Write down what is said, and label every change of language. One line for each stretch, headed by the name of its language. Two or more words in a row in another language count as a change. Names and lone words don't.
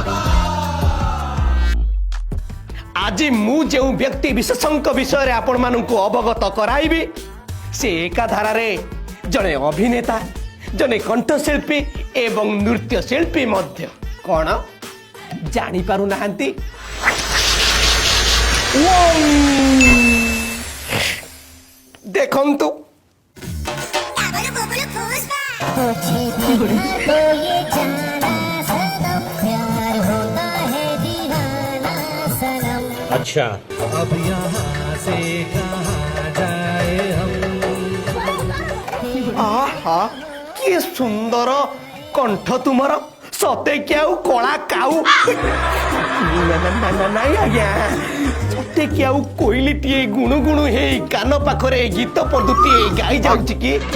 Odia: ଆଜି ମୁଁ ଯେଉଁ ବ୍ୟକ୍ତି ବିଶେଷଙ୍କ ବିଷୟରେ ଆପଣମାନଙ୍କୁ ଅବଗତ କରାଇବି, ସେ ଏକାଧାରାରେ ଜଣେ ଅଭିନେତା, ଜଣେ କଣ୍ଠଶିଳ୍ପୀ ଏବଂ ନୃତ୍ୟଶିଳ୍ପୀ ମଧ୍ୟ। କ'ଣ ଜାଣିପାରୁନାହାନ୍ତି? ଦେଖନ୍ତୁ,
Hindi: अच्छा अब यहाँ से कहाँ जाए हम।
Odia: ଆହା କି ସୁନ୍ଦର କଣ୍ଠ ତୁମର, ସତେ କି ଆଉ କଳା କାଉ। ନାଇଁ ଆଜ୍ଞା, ସତେ କି ଆଉ କୋଇଲିଟିଏ ଗୁଣୁ ଗୁଣୁ ହେଇ କାନ ପାଖରେ ଗୀତ ପଦୁଟିଏ ଗାଇ ଯାଉଛି କି?